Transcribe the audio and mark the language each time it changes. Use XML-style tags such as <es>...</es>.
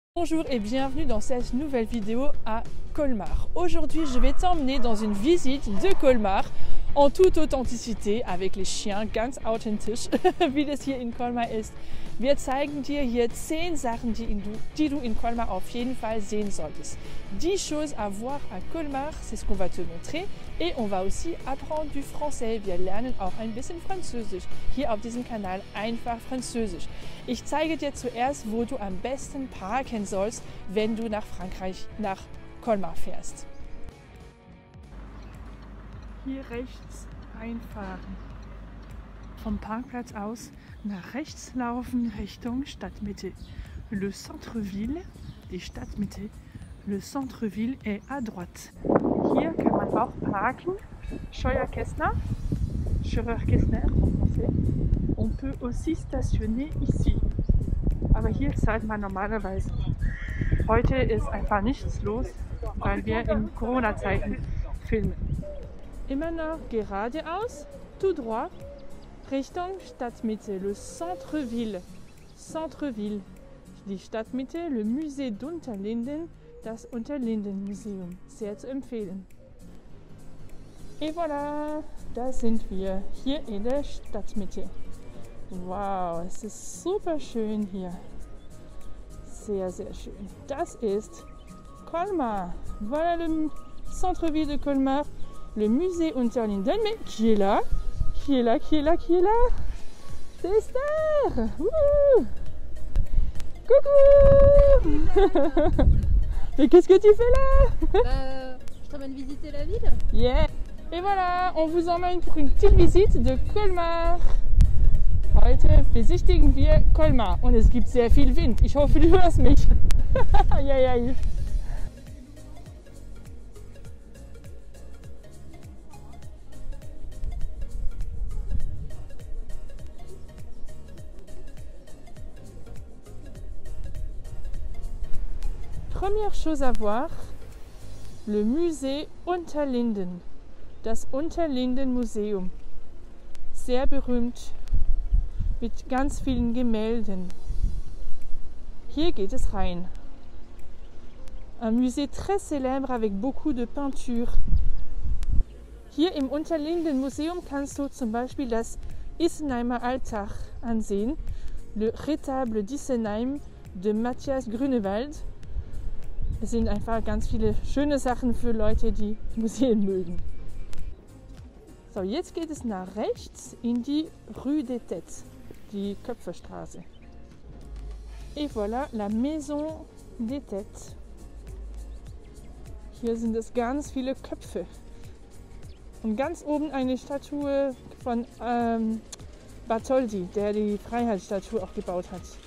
<fr>Bonjour et bienvenue dans cette nouvelle vidéo à Colmar. Aujourd'hui, je vais t'emmener dans une visite de Colmar en toute authenticité avec les chiens,</fr> <de>ganz authentisch, wie das hier in Colmar ist. Wir zeigen dir hier 10 Sachen, die du in Colmar auf jeden Fall sehen solltest.</de> <fr>10 choses à voir à Colmar, c'est ce qu'on va te montrer. Et on va aussi apprendre du français.</fr> <de>Wir lernen auch ein bisschen Französisch. Hier auf diesem Kanal einfach Französisch. Ich zeige dir zuerst, wo du am besten parken sollst, wenn du nach Frankreich, nach Colmar fährst. Hier rechts einfahren. Vom Parkplatz aus nach rechts laufen Richtung Stadtmitte.</de> <fr>Le centre-ville,</fr> <de>die Stadtmitte,</de> <fr>le centre-ville est à droite.</fr> <de>Hier kann man auch parken.</de> <fr>Scheuerkästner, Scheuerkästner en français. On peut aussi stationner ici.</fr> <de>Aber hier zahlt man normalerweise. Heute ist einfach nichts los, weil wir in Corona-Zeiten filmen. Immer noch geradeaus,</de> <fr>tout droit,</fr> <de>Richtung Stadtmitte,</de> <fr>le centre-ville. Centre-ville,</fr> <de>die Stadtmitte,</de> <fr>le Musée d'Unterlinden,</fr> <de>das Unterlinden-Museum. Sehr zu empfehlen.</de> <fr>Et voilà,</fr> <de>da sind wir, hier in der Stadtmitte. Wow, es ist super schön hier. Sehr, sehr schön. Das ist Colmar.</de> <fr>Voilà le centre-ville de Colmar. Le musée Unterlinden, mais qui est là? Qui est là? Qui est là? Qui est là? C'est Esther! Wouh! Coucou! Mais qu'est-ce que tu fais là? Je t'emmène visiter la ville. Yeah! Et voilà, on vous emmène pour une petite visite de Colmar.</fr> <de>Heute besichtigen wir Colmar und es gibt sehr viel Wind. Ich hoffe, du hörst mich. Eieiei.</de> <fr>Première chose à voir, le musée Unterlinden,</fr> <de>das Unterlinden-Museum. Sehr berühmt, mit ganz vielen Gemälden. Hier geht es rein.</de> <fr>Un musée très célèbre avec beaucoup de peintures.</fr> <de>Hier im Unterlinden-Museum kannst du zum Beispiel das Isenheimer Altar ansehen,</de> <fr>le Retable d'Isenheim de Matthias Grünewald.</fr> <de>Es sind einfach ganz viele schöne Sachen für Leute, die Museen mögen. So, jetzt geht es nach rechts in die Rue des Têtes, die Köpferstraße.</de> <fr>Et voilà la Maison des Têtes.</fr> <de>Hier sind es ganz viele Köpfe. Und ganz oben eine Statue von Bartholdi, der die Freiheitsstatue auch gebaut hat.</de>